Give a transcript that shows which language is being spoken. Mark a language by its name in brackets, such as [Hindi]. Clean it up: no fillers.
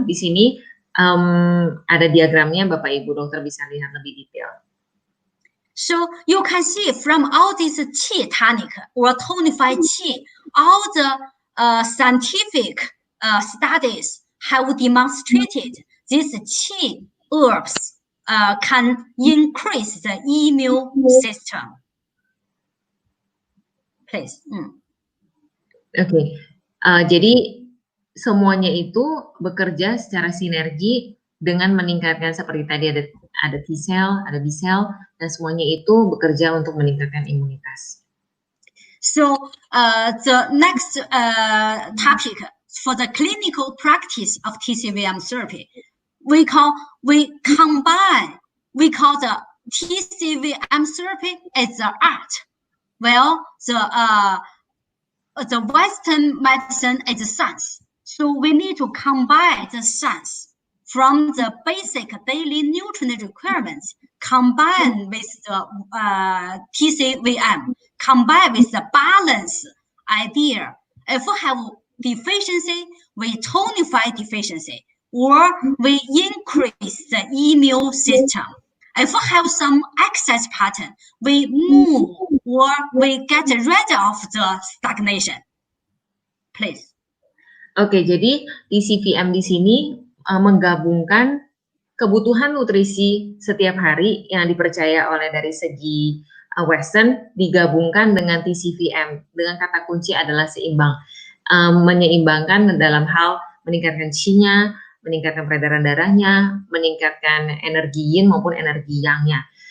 [Indonesian] Di sini ada diagramnya, Bapak Ibu dokter bisa lihat lebih detail. [English] So you can see from all these qi tonic or tonified qi, all the scientific studies have demonstrated these qi herbs can increase the immune system. Please. [Indonesian] Oke, jadi semuanya itu bekerja secara sinergi dengan meningkatkan seperti tadi ada T-cell, ada B-cell, dan semuanya itu bekerja untuk meningkatkan imunitas. [English] So the next topic for the clinical practice of TCVM therapy, we call the TCVM therapy as the art. Well, the Western medicine is science, so we need to combine the science from the basic daily nutrient requirements, combine with the TCVM, combine with the balance idea. If we have deficiency, we tonify deficiency, or we increase the immune system. If we have some excess pattern, we move or we get rid of the stagnation. Please. [Indonesian] Oke, jadi TCVM di sini menggabungkan kebutuhan nutrisi setiap hari yang dipercaya oleh dari segi Western digabungkan dengan TCVM dengan kata kunci adalah seimbang, menyeimbangkan dalam hal meningkatkan qi-nya, meningkatkan peredaran darahnya, meningkatkan energi yin maupun energi yang-nya.